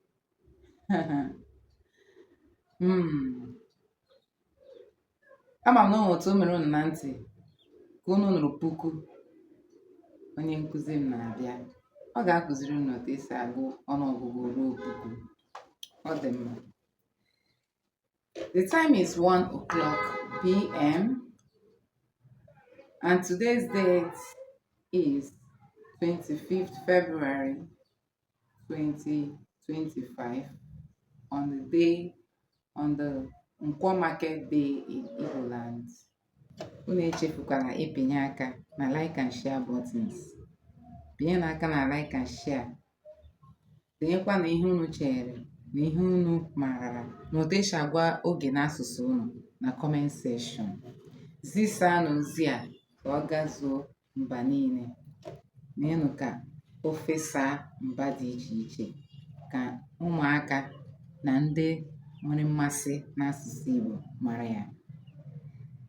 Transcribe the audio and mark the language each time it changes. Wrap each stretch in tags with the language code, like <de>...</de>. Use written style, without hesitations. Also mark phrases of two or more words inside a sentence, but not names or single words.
<ig>Ama m na o nwere otu o mere unu na ntị ka unu nụrụ puku. Onye nkụzi m na-abịa, ọ ga-akụziri unu otu esi agụ ọnụọgụgụ ruo puku. Ọ dị mma.</ig> <en>The time is 1:00 p.m. and today's date is 25th February 2025 on the</en> <ig>Nkwọ Market Day</ig> <en>in Igbo Land.</en> <ig>Unu echefukwala ịpịnye aka na</ig> <en>like and share buttons.</en> <ig>Pinye n'aka na</ig> <en>like and share.</en> <ig>Tinyekwa na ihe unu chere na ihe unu maara na otu esi agwa oge n'asụsụ unu na</ig> <en>comment section.</en> <ig>Zisaa n'ozi a ka ọ gazuo mba niile. Meenụ ka o fesaa mba dị iche iche ka ụmụaka na ndị nwere mmasị n'asụsụ Igbo mara ya.</ig>